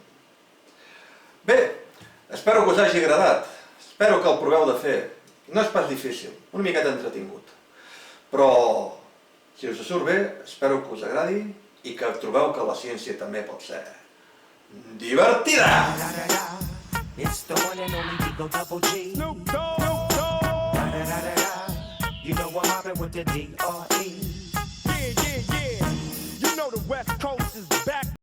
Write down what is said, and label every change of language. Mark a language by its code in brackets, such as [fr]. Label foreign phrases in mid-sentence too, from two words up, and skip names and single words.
[ca] Bé, espero que us hagi agradat. Espero que el proveu de fer. No és pas difícil, una miqueta entretingut. Però, si us surt bé, espero que us agradi i que trobeu que la ciència també pot ser divertida! [en] It's the one and only Digo Double G. Snoop Dogg. You know I'm mobbing with the D.R.E. Yeah. You know the West Coast is back